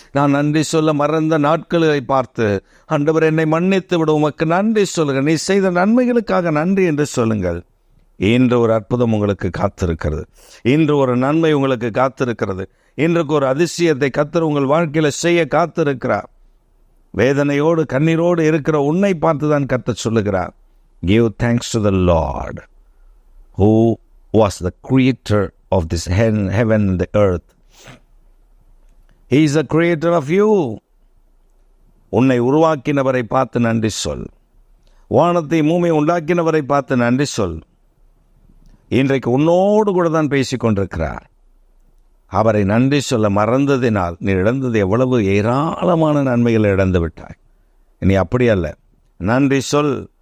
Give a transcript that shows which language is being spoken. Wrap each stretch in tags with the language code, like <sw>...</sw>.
<ta>நான் நன்றி சொல்ல மறந்த நாட்களை பார்த்து, ஆண்டவரே என்னை மன்னித்து விட உமக்கு நன்றி சொல்லுகிறேன். நீ செய்த நன்மைகளுக்காக நன்றி என்று சொல்லுங்கள். இன்று ஒரு அற்புதம் உங்களுக்கு காத்திருக்கிறது. இன்று ஒரு நன்மை உங்களுக்கு காத்திருக்கிறது. இன்றைக்கு ஒரு அதிசயத்தை கர்த்தர் உங்கள் வாழ்க்கையில் செய்ய காத்திருக்கிறார்.</ta> <en>வேதனையோடு கண்ணீரோடு இருக்கிற உன்னை பார்த்து தான் கர்த்தர் சொல்லுகிறார், give thanks to the Lord who was the creator of this heaven and the earth. He is the creator of you.</en> <ta>உன்னை உருவாக்கினவரை பார்த்து நன்றி சொல். வானத்தை பூமியை உண்டாக்கினவரை பார்த்து நன்றி சொல். இன்றைக்கு உன்னோடு கூட தான் பேசிக்கொண்டிருக்கிறார். அவரை நன்றி சொல்ல மறந்ததினால் நீ இழந்தது எவ்வளவு ஏராளமான நன்மைகளை இழந்து விட்டாய். இனி அப்படி அல்ல. நன்றி சொல்.</ta>